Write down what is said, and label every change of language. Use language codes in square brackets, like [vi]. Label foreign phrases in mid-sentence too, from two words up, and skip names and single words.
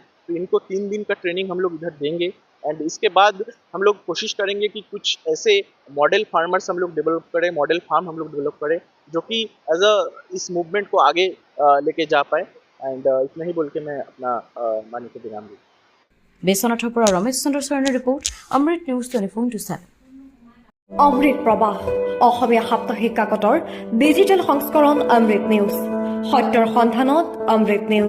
[hi] तो इनको 3 दिन का ट्रेनिंग हम लोग इधर देंगे, एंड इसके बाद हम लोग कोशिश करेंगे कि कुछ ऐसे [en] model farmers [hi] हम लोग डेवलप करें, [en] model farm [hi] हम लोग डेवलप करें, जो कि एज इस मूवमेंट को आगे लेके जा पाए। एंड इतना ही बोल के मैं अपना मानी को विराम दूँ। [as] বিশ্বনাথৰ পৰা ৰমেশ চন্দ্ৰ চৰণৰ ৰিপৰ্ট, অমৃত নিউজ 24/7। অমৃত প্ৰবাহ অসমীয়া সাপ্তাহিক কাকতৰ ডিজিটেল সংস্কৰণ অমৃত নিউজ, সত্যৰ সন্ধানত অমৃত নিউজ।